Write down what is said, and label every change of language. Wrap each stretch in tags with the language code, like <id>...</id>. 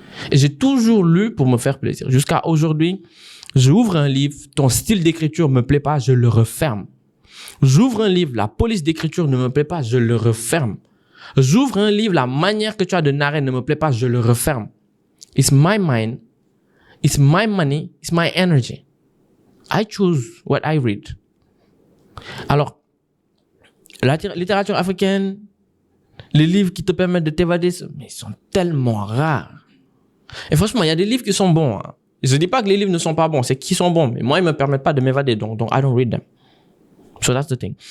<fr>Et j'ai toujours lu pour me faire plaisir. Jusqu'à aujourd'hui, j'ouvre un livre, ton style d'écriture me plaît pas, je le referme. J'ouvre un livre, la police d'écriture ne me plaît pas, je le referme. J'ouvre un livre, la manière que tu as de narrer ne me plaît pas, je le referme.</fr> <en>It's my mind, it's my money, it's my energy. I choose what I read.</en> <fr>Alors, la littérature africaine, les livres qui te permettent de t'évader, mais ils sont tellement rares. Et franchement, il y a des livres qui sont bons. Hein. Je dis pas que les livres ne sont pas bons, c'est qu'ils sont bons, mais moi, ils me permettent pas de m'évader, donc</fr> <en>I don't read them. So that's the thing.</en>